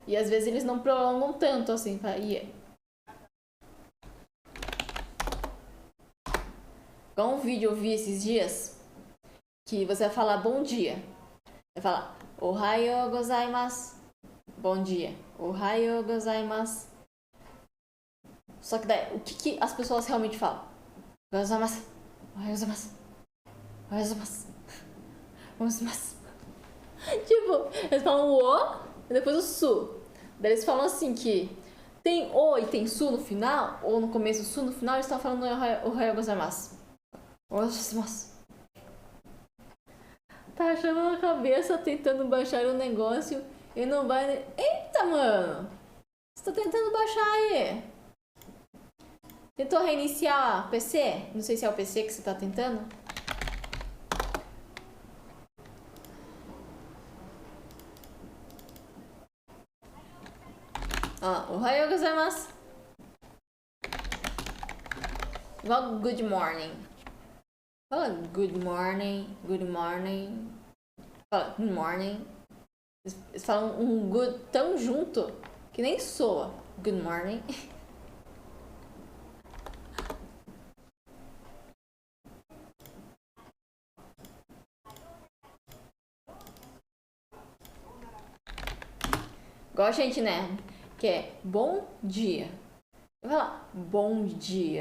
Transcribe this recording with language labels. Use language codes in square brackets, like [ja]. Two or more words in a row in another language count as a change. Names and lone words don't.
[pt] E às vezes eles não prolongam tanto assim. Igual um vídeo eu vi esses dias, que você vai falar bom dia. Vai falar [ja] おはようございます. [pt] Bom dia. [ja] おはようございます. [pt] Só que daí, o que as pessoas realmente falam? [ja] Gozaimasu. おはようございます。おはようございます. Gozaimasu. [pt] Tipo, eles falam o e depois o su. Daí eles falam assim que tem o e tem su no final, ou no começo su no final, eles estão falando [ja] おはようございます. Gozaimasu. [pt] Tá achando a cabeça tentando baixar o negócio e não vai. Eita, mano! Você tá tentando baixar aí? Tentou reiniciar o PC? Não sei se é o PC que você tá tentando. [ja] おはようございます. [pt] Igual [en] good morning. [pt] Fala [en] good morning, good morning. [pt] Fala [en] good morning. [pt] Eles falam um good tão junto que nem soa. [en] Good morning. [pt] Igual a gente, né? Que é bom dia. Eu vou falar bom dia.